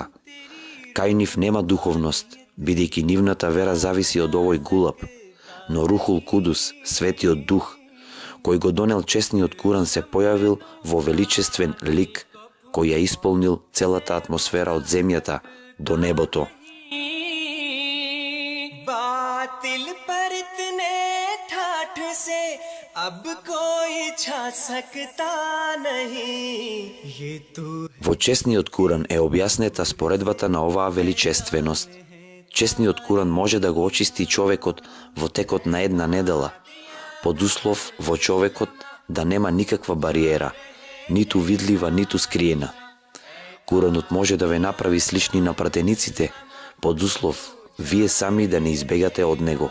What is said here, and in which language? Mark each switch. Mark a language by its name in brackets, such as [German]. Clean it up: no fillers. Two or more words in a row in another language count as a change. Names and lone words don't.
[Macedonian] Кај нив нема духовност, бидејќи нивната вера зависи од овој гулаб. Но [Arabic] روح القدس, [Macedonian] светиот дух, кој го донел честниот Куран, се појавил во величествен лик, кој ја исполнил целата атмосфера од земјата до небото. [Urdu] باطل پر اتنے ٹھاٹھ سے اب کوئی چھا سکتا نہیں یہ تو. [Macedonian] Во честниот Куран е објаснета споредбата на оваа величественост. Честниот Куран може да го очисти човекот во текот на една недела, под услов во човекот да нема никаква бариера, ниту видлива, ниту скриена. Куранот може да ве направи слични на пратениците, под услов вие сами да не избегате од него.